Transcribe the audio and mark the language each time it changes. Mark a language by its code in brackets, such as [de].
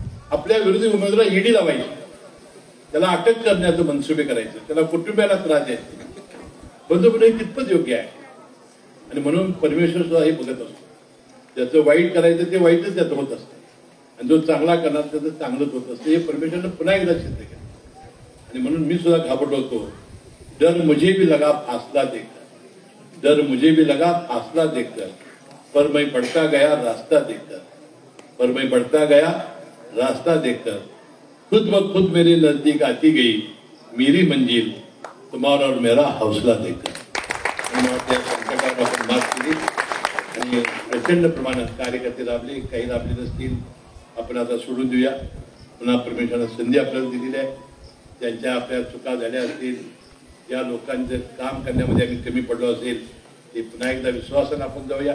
[mr] आपल्या विरोधी उमेदवाराला ईडी लावायची, त्याला अटक करण्याचं मनसुबे करायचं, त्याला कुटुंबियाला त्रास द्यायचे. बंधुपणे कितपत योग्य आहे. आणि म्हणून परमेश्वर सुद्धा हे बघत असतो. ज्याचं वाईट करायचं ते वाईटच त्याचं होत असतं आणि जो चांगला करणार त्याचं चांगलंच होत असतं. हे परमेश्वरनं पुन्हा एकदा सिद्ध केलं. आणि म्हणून मी सुद्धा घाबरलो होतो. [hi] डर मुझे भी लगा फासला देखकर, डर मुझे भी लगा फासला देखकर, पर मैं बढ़ता गया रास्ता देखकर, पर मैं बढ़ता गया रास्ता देखकर, खुद ब खुद मेरे नजदीक आती गई, मेरी मंजिल तुम्हारा और मेरा हौसला देकर [mr] संकटावर आपण मात केली आणि प्रचंड प्रमाणात कार्यकर्ते लाभले, काही लाभले नसतील आपण आता सोडून देऊया. पुन्हा परमेश्वराने संधी आपल्याला दिलेली आहे. ज्यांच्या आपल्या चुका झाल्या असतील, या लोकांचं काम करण्यामध्ये आम्ही कमी पडलो असेल, ते पुन्हा एकदा विश्वासाने आपण जाऊया.